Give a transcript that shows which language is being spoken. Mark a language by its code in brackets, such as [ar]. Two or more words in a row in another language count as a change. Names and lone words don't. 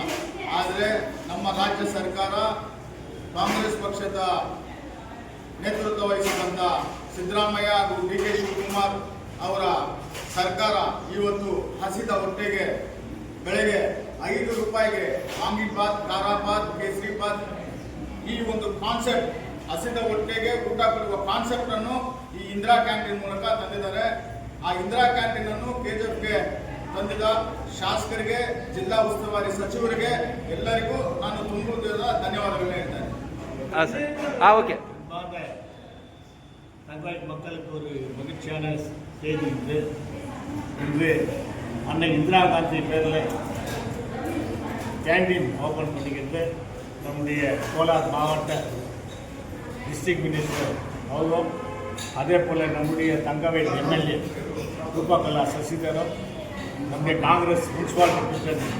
[kn] ಆದರೆ ನಮ್ಮ ರಾಜ್ಯ ಸರ್ಕಾರ ಕಾಂಗ್ರೆಸ್ ಪಕ್ಷದ ನೇತೃತ್ವ ವಹಿಸಿದಂಥ ಸಿದ್ದರಾಮಯ್ಯ ಹಾಗೂ ಡಿ ಕೆ ಶಿವಕುಮಾರ್ ಅವರ ಸರ್ಕಾರ ಇವತ್ತು ಹಸಿದ ಹೊಟ್ಟೆಗೆ ಬೆಳಗ್ಗೆ 5 ರೂಪಾಯಿಗೆ ವಾಂಗಿಬಾತ್, ಖಾರಾಬಾತ್, ಕೇಸರಿಬಾತ್ ಈ ಒಂದು ಕಾನ್ಸೆಪ್ಟ್, ಹಸಿದ ಹೊಟ್ಟೆಗೆ ಊಟ ಕೊಡುವ ಕಾನ್ಸೆಪ್ಟ್ ಅನ್ನು ಈ ಇಂದಿರಾ ಕ್ಯಾಂಟೀನ್ ಮೂಲಕ ತಂದಿದ್ದಾರೆ. ಆ ಇಂದಿರಾ ಕ್ಯಾಂಟೀನ್ ಅನ್ನು ಕೆಜಿಎಫ್ಗೆ ತಂದಿದ್ದ ಶಾಸಕರಿಗೆ, ಜಿಲ್ಲಾ ಉಸ್ತುವಾರಿ ಸಚಿವರಿಗೆ ಎಲ್ಲರಿಗೂ ನಾನು ತುಂಬುವುದರ ಧನ್ಯವಾದಗಳು ಹೇಳ್ತೇನೆ. [ta] தங்காய் மக்களுக்கு ஒரு மகிழ்ச்சியான செய்தி இன்று அன்னை இந்திரா காந்தி பேரில் கேண்டீன் ஓப்பன் பண்ணிக்கிறது நம்முடைய கோலார் மாவட்ட [en] district minister [ta] அவரும், அதே போல் நம்முடைய தங்கவேல் எம்எல்ஏ ரூபாகலா சசிதரன், நம்முடைய காங்கிரஸ் முனிசிபாலிட்டி